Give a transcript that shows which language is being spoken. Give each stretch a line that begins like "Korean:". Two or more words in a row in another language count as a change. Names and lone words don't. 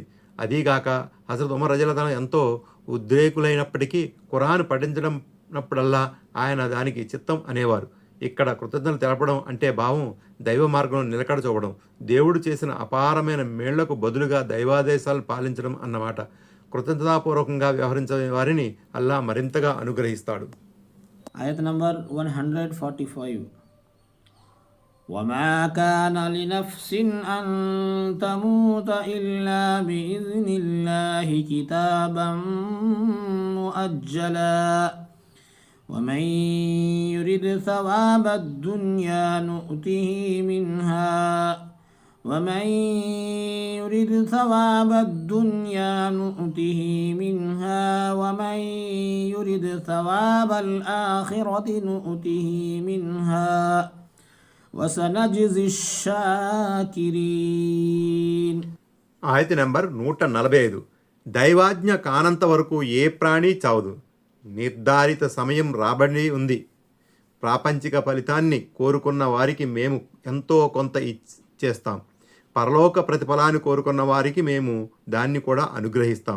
Telugu: అదీగాక హజరత్ ఉమర్ రజియల్లాహు తాను ఎంతో ఉద్రేకులైనప్పటికీ ఖురాన్ పఠించినప్పుడల్లా ఆయన దానికి చిత్తం అనేవారు. ఇక్కడ కృతజ్ఞతలు తెలపడం అంటే భావం దైవ మార్గంలో నిలకడ చూపడం, దేవుడు చేసిన అపారమైన మేళ్లకు బదులుగా దైవాదేశాలు పాలించడం అన్నమాట. కృతజ్ఞతాపూర్వకంగా వ్యవహరించే వారిని అల్లా మరింతగా అనుగ్రహిస్తాడు. ayat number 145.
Arabic: وما كان لنفس أن تموت إلا بإذن الله كتابا مؤجلا ومن يرد ثواب الدنيا نؤته منها ومن يرد ثواب الدنيا نؤته منها ومن يرد ثواب الآخرة نؤته منها وسنجزي الشاكرين.
Telugu: ఆయత నెంబర్ 145. దైవాజ్ఞ కానంత వరకు ఏ ప్రాణి చావదు. నిర్ధారిత సమయం రాబడి ఉంది. ప్రాపంచిక ఫలితాన్ని కోరుకున్న వారికి మేము ఎంతో కొంత ఇచ్చేస్తాం. పరలోక ప్రతిఫలాన్ని కోరుకున్న వారికి మేము దాన్ని కూడా అనుగ్రహిస్తాం.